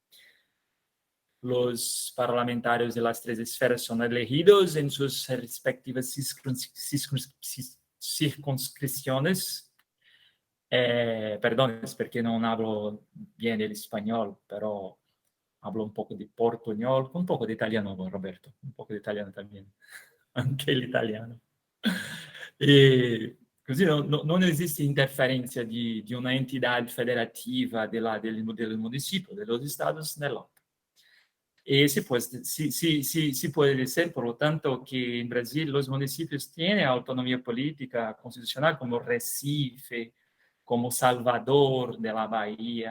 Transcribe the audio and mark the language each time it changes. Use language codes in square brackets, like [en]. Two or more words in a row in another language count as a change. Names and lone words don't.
[es] Los parlamentarios de las 3 esferas son elegidos en sus respectivas circunscripciones. Perdón, es porque no hablo bien el español, pero hablo un poco de portuñol, un poco de italiano, Roberto, un poco de italiano también, anche el italiano. [it] Così non esiste interferenza di una [es] entidad federativa del municipio, de los estados, [it] nell'altro. [es] Y sí puede decir, por lo tanto, que en Brasil los municipios tienen autonomía política constitucional, como Recife, como Salvador de la Bahía.